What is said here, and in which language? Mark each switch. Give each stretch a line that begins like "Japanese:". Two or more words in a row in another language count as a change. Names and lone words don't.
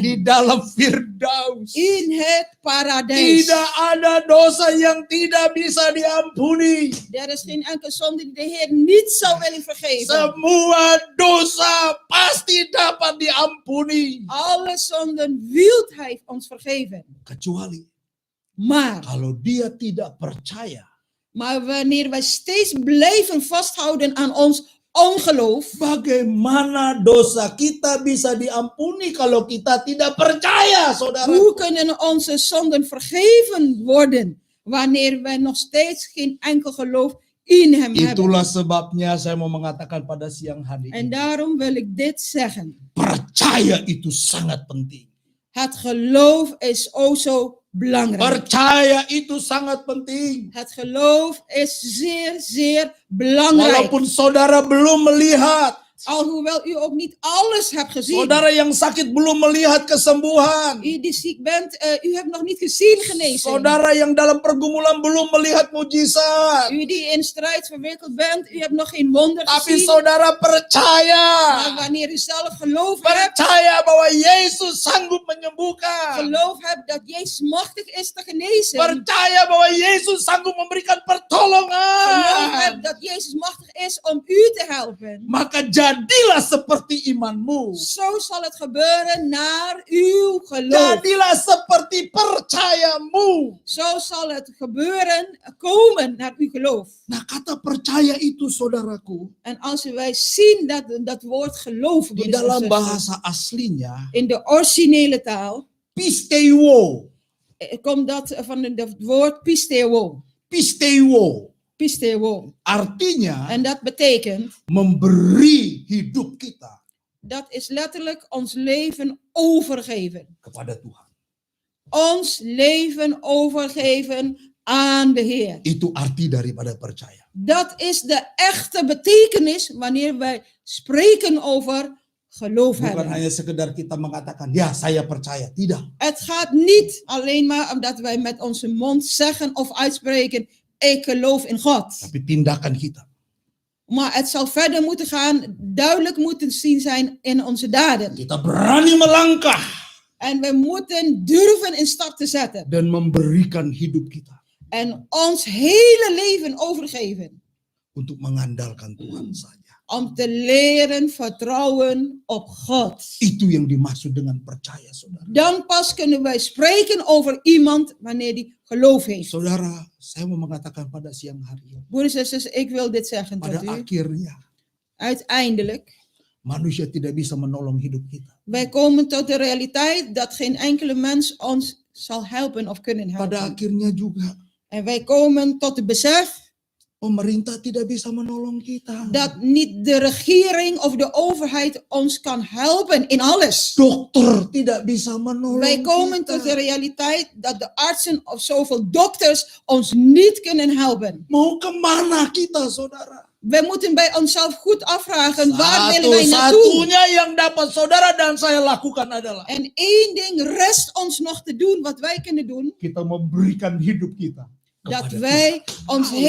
Indonesian: di dalam Firdaus.
Dutch: In het paradijs.
Indonesian: Tidak ada dosa yang tidak bisa diampuni.
Dutch: Er is geen enkele zonde die de Heer niet zou willen vergeven.
Indonesian: Semua dosa pasti dapat diampuni.
Dutch: Alle zonden wil hij ons vergeven.
Indonesian: Kecuali
Dutch: Maar
Indonesian: kalau dia tidak percaya
Dutch: wanneer wij steeds blijven vasthouden aan ons ongeloof,
Indonesian: bagaimana dosa kita bisa diampuni kalau kita tidak percaya, saudara?
Dutch: hoe kunnen onze zonden vergeven worden wanneer wij nog steeds geen enkel geloof in hem hebben?
Indonesian: Itulah sebabnya saya mau mengatakan pada siang hari
Dutch: En
Indonesian: ini,
Dutch: daarom wil ik dit zeggen.
Indonesian: percaya itu sangat penting.
Dutch: Het geloof is o zo belangrijk.
Indonesian: Percaya itu sangat penting.
Dutch: Het geloof is zeer, zeer belangrijk.
Indonesian: Walaupun saudara belum melihat,
Dutch: Alhoewel u ook niet alles hebt gezien.
Indonesian: saudara yang sakit belum melihat kesembuhan,
Dutch: U die ziek bent, u hebt nog niet gezien genezing.
Indonesian: saudara yang dalam pergumulan belum melihat mujizat,
Dutch: U die in strijd verwikkeld bent, u hebt nog geen wonder
Indonesian: tapi
Dutch: gezien.
Indonesian: saudara percaya,
Dutch: Maar wanneer u zelf geloof hebt,
Indonesian: percaya bahwa Yesus sanggup menyembuhkan,
Dutch: geloof hebt dat Jezus machtig is te genezen.
Indonesian: percaya bahwa Yesus sanggup memberikan
Dutch: Geloof
Indonesian: pertolongan,
Dutch: hebt dat Jezus machtig is om u te helpen.
Indonesian: maka jadilah seperti imanmu.
Dutch: Zo zal het gebeuren naar uw geloof.
Indonesian: Jadilah seperti percayamu.
Dutch: Zo zal het gebeuren, komen naar uw geloof.
Indonesian: Nah, kata percaya itu, saudaraku,
Dutch: En als wij zien dat woord geloof,
Indonesian: di
Dutch: broeders en
Indonesian: dalam
Dutch: zusters,
Indonesian: bahasa aslinya,
Dutch: in de originele taal,
Indonesian: pisteuo.
Dutch: komt dat van het woord pisteuo.
Indonesian: Pisteuo.
Dutch: Pisteuo.
Indonesian: Artinya
Dutch: En dat betekent,
Indonesian: memberi hidup kita
Dutch: dat is letterlijk ons leven overgeven.
Indonesian: kepada Tuhan.
Dutch: Ons leven overgeven aan de Heer.
Indonesian: Itu arti daripada percaya.
Dutch: Dat is de echte betekenis wanneer wij spreken over geloof
Indonesian: Bukan
Dutch: hebben.
Indonesian: hanya sekedar kita mengatakan, ya saya percaya. Tidak.
Dutch: Het gaat niet alleen maar omdat wij met onze mond zeggen of uitspreken, ik geloof in God.
Indonesian: Tapi tindakan kita.
Dutch: Maar het zal verder moeten gaan, duidelijk moeten zien zijn in onze daden.
Indonesian: Kita berani melangkah
Dutch: En we moeten durven in stap te zetten.
Indonesian: dan memberikan hidup kita
Dutch: En ons hele leven overgeven.
Indonesian: untuk mengandalkan Tuhan saja.
Dutch: Om te leren vertrouwen op God.
Indonesian: Itu yang dimaksud dengan percaya, saudara.
Dutch: Dan pas kunnen wij spreken over iemand wanneer die geloof heeft.
Indonesian: Saudara, saya mau mengatakan pada siang hari ini,
Dutch: Broeders en zusters, ik wil dit zeggen tot
Indonesian: pada
Dutch: u.
Indonesian: akhirnya
Dutch: Uiteindelijk,
Indonesian: manusia tidak bisa menolong hidup kita.
Dutch: wij komen tot de realiteit dat geen enkele mens ons zal helpen of kunnen
Indonesian: Pada
Dutch: helpen.
Indonesian: akhirnya juga
Dutch: En wij komen tot het besef
Indonesian: pemerintah tidak bisa menolong kita.
Dutch: dat niet de regering of de overheid ons kan helpen in alles.
Indonesian: Dokter tidak bisa menolong
Dutch: Wij komen
Indonesian: kita.
Dutch: tot de realiteit dat de artsen of zoveel dokters ons niet kunnen helpen.
Indonesian: Mau kemana kita, saudara?
Dutch: We moeten bij onszelf goed afvragen, waar willen wij naartoe?
Indonesian: Satu-satunya yang dapat saudara dan saya lakukan adalah
Dutch: En één ding rest ons nog te doen, wat wij kunnen doen,
Indonesian: kita memberikan hidup kita
Dutch: dat
Indonesian: kepada
Dutch: wij ons Halleluja.